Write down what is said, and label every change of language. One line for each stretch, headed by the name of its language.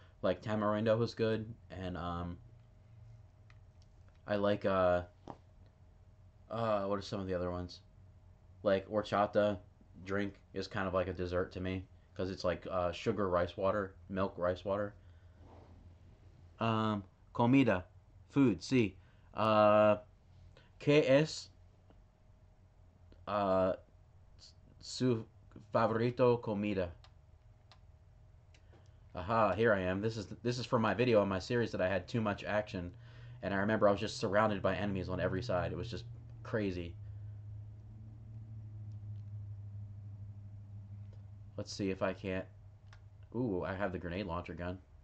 English: Like tamarindo was good, and I like what are some of the other ones? Like horchata drink is kind of like a dessert to me because it's like sugar rice water, milk rice water.
Spanish: Comida,
English: food.
Spanish: Sí. Uh, ¿Qué es uh, su favorito comida?
English: Aha, here I am. This is for my video on my series that I had too much action, and I remember I was just surrounded by enemies on every side. It was just crazy. Let's see if I can't. Ooh, I have the grenade launcher gun.